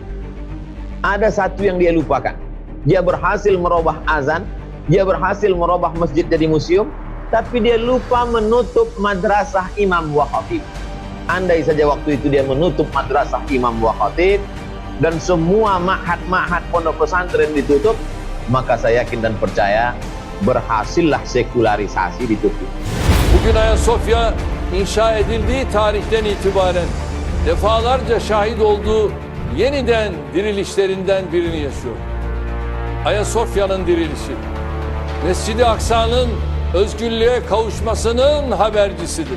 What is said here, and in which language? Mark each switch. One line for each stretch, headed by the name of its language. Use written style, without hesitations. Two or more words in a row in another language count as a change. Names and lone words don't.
Indonesian: Ada satu yang dia lupakan. Dia berhasil merubah azan, dia berhasil merubah masjid jadi museum, tapi dia lupa menutup madrasah imam wa khatib. Andai saja waktu itu dia menutup madrasah imam wa khatib dan semua ma'had pondok pesantren ditutup, maka saya yakin dan percaya berhasillah sekularisasi di Turki.
Turkish: Bugün Ayasofya inşa edildiği tarihten itibaren defalarca şahit olduğu yeniden dirilişlerinden birini yaşıyor. Ayasofya'nın dirilişi, Mescid-i Aksa'nın özgürlüğe kavuşmasının habercisidir.